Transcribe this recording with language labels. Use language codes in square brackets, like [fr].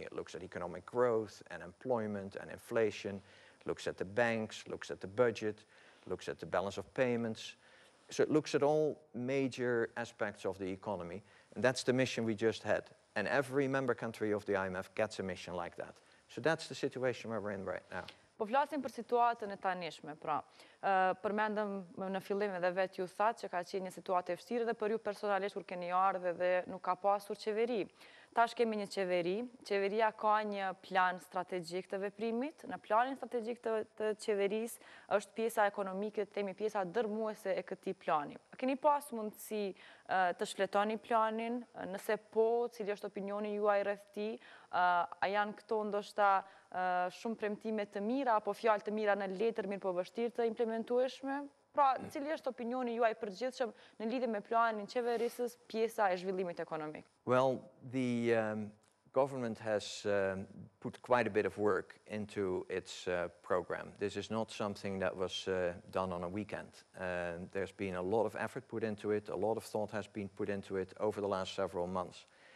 [en] It looks at economic growth and employment and inflation, looks at the banks, looks at the budget, looks at the balance of payments. So it looks at all major aspects of the economy, and that's the mission we just had. And every member country of the IMF gets a mission like that. So that's the situation where we're in right now. [sq] Po flasim për situatën e tanishme, pra. Përmendëm në fillim edhe vetë ju thatë që ka qenë një situatë e vështirë dhe për ju personalisht kur keni ardhur dhe nuk ka pasur qeveri. Tash kemi një qeveri. Qeveria ka një plan strategjik të veprimit. Në planin strategjik të qeverisë është pjesa ekonomike, themi pjesa dërmuese e këtij plani. Keni pas mundësi të shfletoni planin, nëse po, cili është opinioni juaj rreth tij? A janë këto ndoshta shumë premtime të mira apo fjalë të mira në letër mirë po vështirë të implementueshme? Pra, cili është opinioni juaj përgjithshëm në lidhje me planin qeverisës, pjesa e zhvillimit ekonomik? [en] Well, the government has put quite a bit of work into its program. This is not something that was done on a weekend. There's been a lot of effort put into it, a lot of thought has been put into it over the last several months.